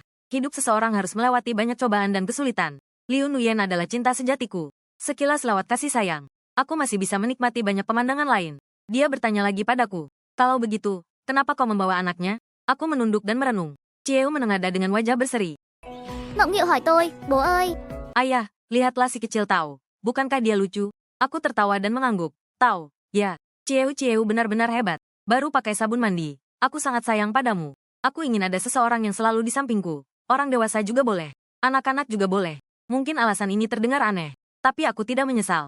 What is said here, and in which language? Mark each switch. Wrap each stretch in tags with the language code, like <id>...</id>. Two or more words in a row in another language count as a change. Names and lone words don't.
<id>Hidup seseorang harus melewati banyak cobaan dan kesulitan. Liu Nuyen adalah cinta sejatiku. Sekilas lewat kasih sayang, aku masih bisa menikmati banyak pemandangan lain. Dia bertanya lagi padaku, kalau begitu, kenapa kau membawa anaknya? Aku menunduk dan merenung. Cieu menengadah dengan wajah berseri.</id> <vi>Mộng Nghịu hỏi tôi, bố ơi.</vi> <id>Ayah, lihatlah si kecil Tao. Bukankah dia lucu? Aku tertawa dan mengangguk. Tao, ya, Cieu benar-benar hebat. Baru pakai sabun mandi. Aku sangat sayang padamu. Aku ingin ada seseorang yang selalu di sampingku. Orang dewasa juga boleh. Anak-anak juga boleh. Mungkin alasan ini terdengar aneh. Tapi aku tidak menyesal.</id>